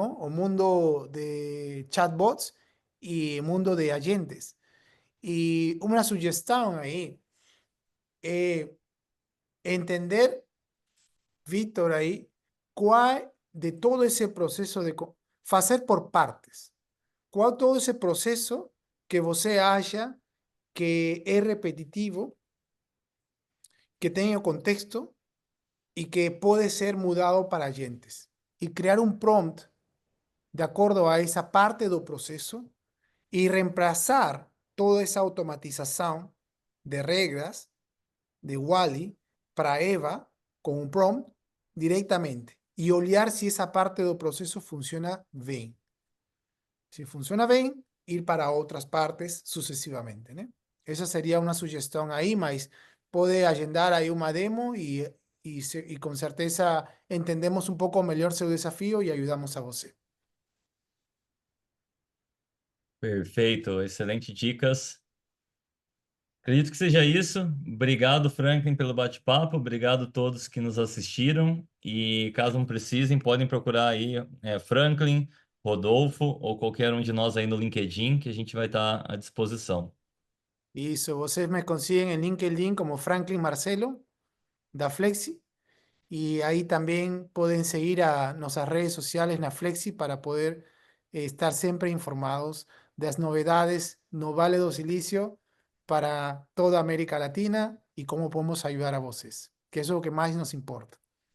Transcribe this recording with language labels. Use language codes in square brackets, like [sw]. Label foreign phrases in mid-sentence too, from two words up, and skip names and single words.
[pt] O mundo de chatbots [es] y mundo de agentes. Y una sugestión ahí, entender, Víctor, ahí, cuál de todo ese proceso de hacer por partes. Cuál todo ese proceso que [pt] você acha que [es] es repetitivo, que tenga contexto y que puede ser mudado para agentes. Y crear un prompt de acuerdo a esa parte del proceso y reemplazar toda esa automatización de reglas de Wally para Eva con un prompt directamente. [pt] e olhar se essa parte do processo funciona bem. Se funciona bem, ir para outras partes sucessivamente, né? Essa seria uma sugestão aí, mas pode agendar aí uma demo e com certeza entendemos um pouco melhor seu desafio e ajudamos a você. Perfeito, excelente dicas. Acredito que seja isso. Obrigado, Franklin, pelo bate-papo. Obrigado a todos que nos assistiram. E caso não precisem, podem procurar aí Franklin, Rodolfo ou qualquer um de nós aí no LinkedIn, que a gente vai estar à disposição. [es] Isso, vocês me consiguen en LinkedIn como Franklin Marcelo, da Flexi, y ahí también pueden seguir a nuestras redes sociales na Flexi para poder estar siempre informados de las novedades no Vale do Silicio para toda América Latina y cómo podemos ayudar a vocês, que es lo que más nos importa.